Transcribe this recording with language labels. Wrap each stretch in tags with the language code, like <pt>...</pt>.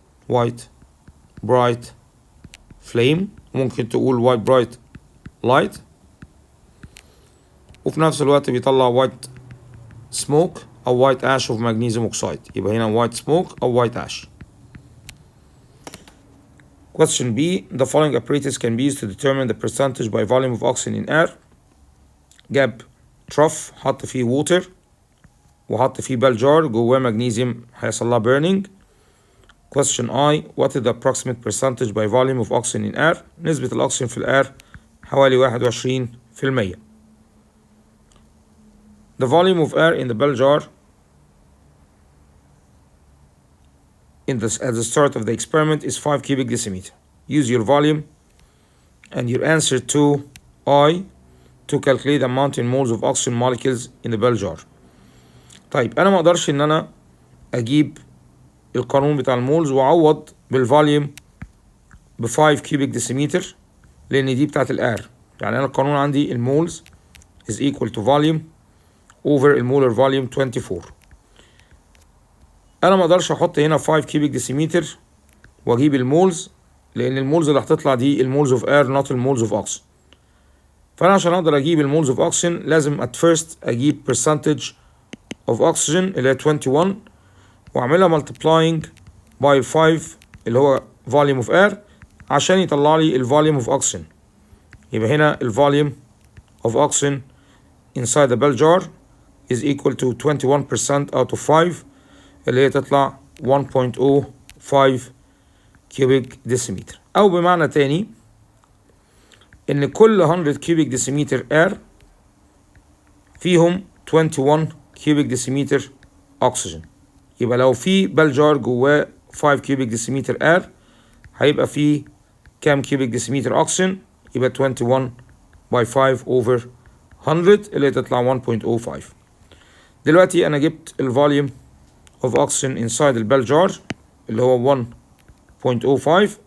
<en>white bright flame،</en> <ar>ممكن تقول</ar> <en>white bright light،</en> <ar>وفي نفس الوقت بيطلع</ar> <en>white smoke أو white ash of magnesium oxide. يبقى هنا white smoke أو white ash. Question B. The following apparatus can be used to determine the percentage by volume of oxygen in air.</en> <ar>جاب trough حط فيه water وحط فيه bell jar جواه magnesium هيحصل لها burning.</ar> <en>Question I. What is the approximate percentage by volume of oxygen in air?</en> <ar>نسبة الأكسجين في الair حوالي 21%.</ar> <en>The volume of air in the bell jar at the start of the experiment is 5 cubic decimeter. Use your volume and your answer to I to calculate the amount in moles of oxygen molecules in the bell jar.</en> <ar>طيب انا ما اقدرش ان انا اجيب القانون بتاع المولز واعوض بالفوليوم ب 5 كيوبيك ديسيمتر لان دي بتاعت الاير. يعني انا القانون عندي المولز</ar> <en>is equal to volume over</en> <ar>المولر فوليوم 24. انا ما اقدرش احط هنا 5 كيوبيك ديسيمتر واجيب المولز لان المولز اللي هتطلع دي</ar> <en>المولز of air not المولز of oxygen.</en> <ar>فانا عشان اقدر اجيب المولز اوف اوكسجين لازم at first اجيب</ar> <en>percentage of oxygen</en> <ar>اللي هي 21 واعملها multiplying by 5 اللي هو</ar> <en>volume of air</en> <ar>عشان يطلع لي الفوليوم of oxygen.</ar> <en>يبقى هنا الفوليوم of oxygen inside the bell jar is equal to 21% out of 5</en> <ar>اللي هي تطلع 1.05</ar> <en>cubic decimeter.</en> <ar>أو بمعنى تاني إن كل 100 cubic decimeter air فيهم 21 cubic decimeter oxygen. يبقى لو في bell jar جواه 5 cubic decimeter air هيبقى فيه كام cubic decimeter oxygen؟ يبقى 21 by 5 over 100 اللي تطلع 1.05. دلوقتي أنا جبت الفوليوم of oxygen inside البال جار اللي هو 1.05.</ar>